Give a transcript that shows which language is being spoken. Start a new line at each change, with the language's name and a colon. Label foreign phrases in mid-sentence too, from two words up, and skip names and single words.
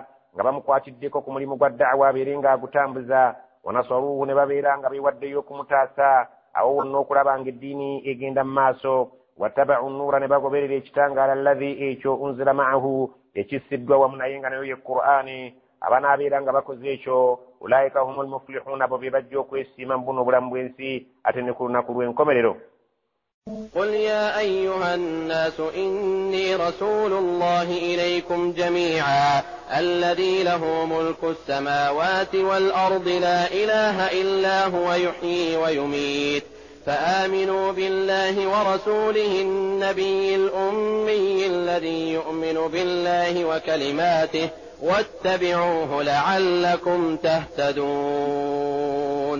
Ganda: nga bamukwatiddeko ku mulimu gwa da'wa abeere nga agutambuza
Arabic: ونصروه
Ganda: ne babeera nga beewaddeyo okumutaasa awo wonna okulaba nga eddiini egenda mu maaso
Arabic: واتبعوا النور
Ganda: ne bagoberera ekitangaala alladhi ekyo
Arabic: أنزل معه
Ganda: ekissiddwa wamu naye nga nayo ye Qur'aani abanaabeera nga bakoze ekyo
Arabic: أولئك هم المفلحون
Ganda: abo be bajja okwesiima mu buno obulamu bw'ensi ate ne ku lunaku lw'enkomerero.
Arabic: قل يا أيها الناس إني رسول الله إليكم جميعا الذي له ملك السماوات والأرض لا إله إلا هو يحيي ويميت فآمنوا بالله ورسوله النبي الأمي الذي يؤمن بالله وكلماته واتبعوه لعلكم تهتدون.